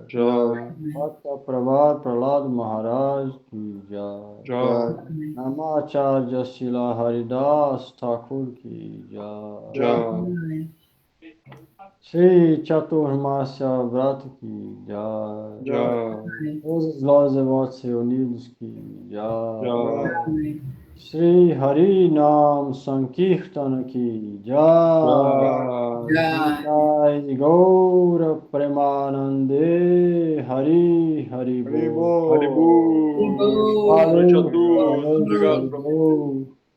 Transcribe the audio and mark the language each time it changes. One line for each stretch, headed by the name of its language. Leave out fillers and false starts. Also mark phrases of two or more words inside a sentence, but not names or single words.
Hindi: भक्त प्रभात प्रह्लाद महाराज की जय. नामाचार्य श्रील हरिदास ठाकुर की जय. श्री चातुर्मास्य व्रत की जय.
Portuguese: Todos os nós devotos reunidos
Hindi: की जय. श्री हरि नाम संकीर्तन की जय.
Bangla: জয় গৌর প্রেমানন্দে হরি হরি বোল. Haribu.
Portuguese: Boa noite a todos. Obrigado.